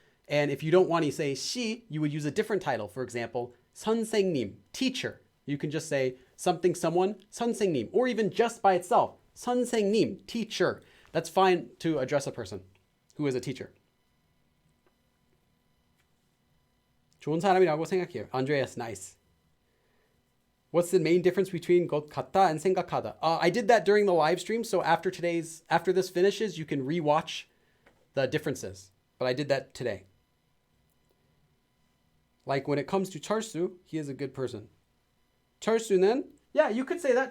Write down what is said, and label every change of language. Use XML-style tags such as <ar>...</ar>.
<en>And if you don't want to say she, you would use a different title. For example, 선생님, teacher. You can just say something, someone, 선생님, or even just by itself, 선생님, teacher. That's fine to address a person who is a teacher.</en> <ko>좋은 사람이라고 생각해요. Andreas, nice.</ko> <en>What's the main difference between 것 같다 and 생각하다? I did that during the live stream, so after this finishes, you can rewatch the differences. But I did that today. Like when it comes to 철수, he is a good person. 철수는, yeah, you could say that.</en>